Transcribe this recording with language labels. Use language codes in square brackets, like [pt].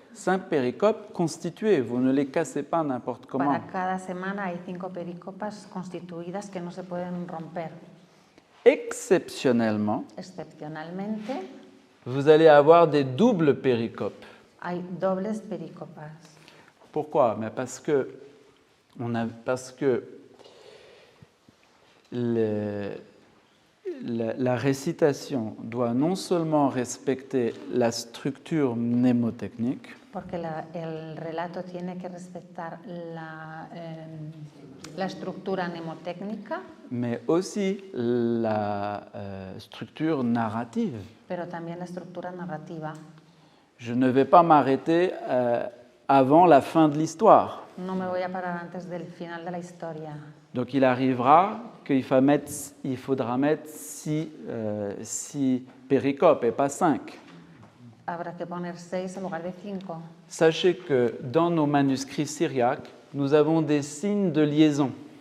[fr] 5 péricopes constituées, vous ne les cassez pas n'importe comment. [es] Para cada semana hay 5 pericopas constituidas que no se pueden romper. [fr] Exceptionnellement, [es] Excepcionalmente, [fr] vous allez avoir des doubles péricopes. [es] hay dobles pericopas. [fr] Pourquoi? Mais parce que la récitation doit non seulement respecter la structure mnémotechnique, [es] Porque el relato tiene que respetar la estructura mnemotécnica, [fr] mais aussi la structure narrative. [es] pero también la estructura narrativa. [fr] Je ne vais pas m'arrêter avant la fin de l'histoire. [es] No me voy a parar antes del final de la historia. [fr] Donc il arrivera qu'il faudra mettre 6 péricopes et pas 5. [es] Habrá que poner 6 en lugar de 5. [fr] Sachez que dans nos manuscrits syriaques, nous avons des signes de liaison.